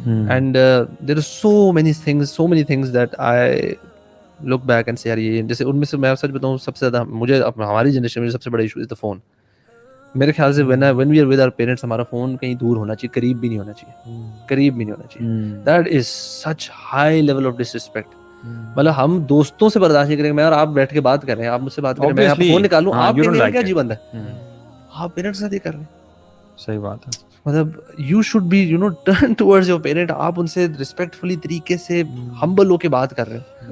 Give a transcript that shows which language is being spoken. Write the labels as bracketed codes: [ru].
[en] and there are so many things that I look back and سے [ur] یار یہ جیسے ان میں سے میں سچ بتاؤں سب سے زیادہ مجھے ہماری جنریشن میں سب سے بڑا ایشو [en] Is the phone. [ur] میرے خیال سے [en] when we are with our parents [ur] ہمارا فون کہیں دور ہونا چاہیے, قریب بھی نہیں ہونا چاہیے, قریب بھی نہیں ہونا چاہیے. [en] That is such high level of disrespect. [ur] مطلب ہم دوستوں سے برداشت نہیں کریں گے, میں اور آپ بیٹھ کے بات کر رہے ہیں, آپ مجھ سے بات کر رہے ہیں, میں آپ فون نکالوں, آپ کہیں گے کیا جی بند ہے, آپ پیرنٹس کے ساتھ یہ کر رہے ہیں. صحیح بات ہے. مطلب [en] you should be turn towards your parent, [ur] آپ ان سے respectfully طریقے سے humble ہو کے بات کر رہے ہیں.